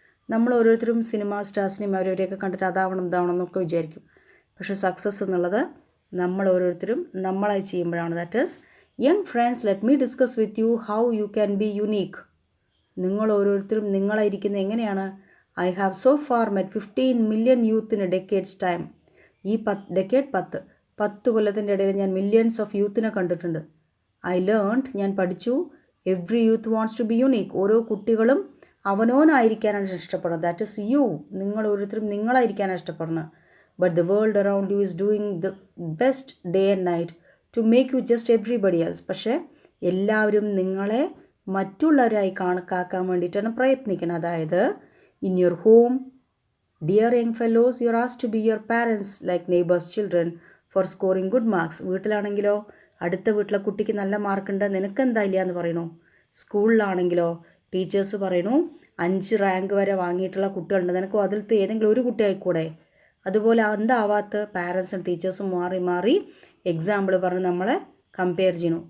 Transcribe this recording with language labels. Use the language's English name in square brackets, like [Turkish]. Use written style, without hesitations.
[Malayalam] നമ്മൾ ഓരോരുത്തരും സിനിമ സ്റ്റാർസിനെയും അവരവരെയൊക്കെ കണ്ടിട്ട് അതാവണം എന്നൊക്കെ വിചാരിക്കും. പക്ഷേ സക്സസ് എന്നുള്ളത് നമ്മൾ ഓരോരുത്തരും നമ്മളായി ചെയ്യുമ്പോഴാണ്. [English] That is, young friends, let me discuss with you how you can be unique. [Malayalam] നിങ്ങൾ ഓരോരുത്തരും നിങ്ങളായിരിക്കുന്നത് എങ്ങനെയാണ്. [English] I have so far met 15 million youth in a decade's time. [Malayalam] ഈ ഡെക്കേഡ് 10 കൊല്ലത്തിൻ്റെ ഇടയിൽ ഞാൻ മില്യൺസ് ഓഫ് യൂത്തിനെ കണ്ടിട്ടുണ്ട്. ഞാൻ പഠിച്ചു, [English] Every youth wants to be unique. [Malayalam] ഓരോ കുട്ടികളും അവനോനായിരിക്കാനാണ് ഇഷ്ടപ്പെടുന്നത്. [English] That is you. [Malayalam] നിങ്ങൾ ഓരോരുത്തരും നിങ്ങളായിരിക്കാനാണ് ഇഷ്ടപ്പെടുന്നത്. [English] But the world around you is doing the best day and night to make you just everybody else. [Malayalam] പക്ഷേ എല്ലാവരും നിങ്ങളെ മറ്റുള്ളവരായി കണക്കാക്കാൻ വേണ്ടിയിട്ടാണ് പ്രയത്നിക്കുന്നത്. അതായത്, [English] in your home, dear young fellows, you are asked to be your parents like neighbors' children for scoring good marks. [Malayalam] വീട്ടിലാണെങ്കിലോ അടുത്ത വീട്ടിലെ കുട്ടിക്ക് നല്ല മാർക്കുണ്ട്, നിനക്കെന്താ ഇല്ല എന്ന് പറയണു. സ്കൂളിലാണെങ്കിലോ ടീച്ചേഴ്സ് പറയണു 5 റാങ്ക് വരെ വാങ്ങിയിട്ടുള്ള കുട്ടികളുണ്ട്, നിനക്കും അതിലത്തെ ഏതെങ്കിലും ഒരു കുട്ടി ആയിക്കൂടെ. അതുപോലെ എന്താവാത്ത പാരൻസും ടീച്ചേഴ്സും മാറി എക്സാമ്പിൾ പറഞ്ഞ് നമ്മളെ കമ്പയർ ചെയ്യണു.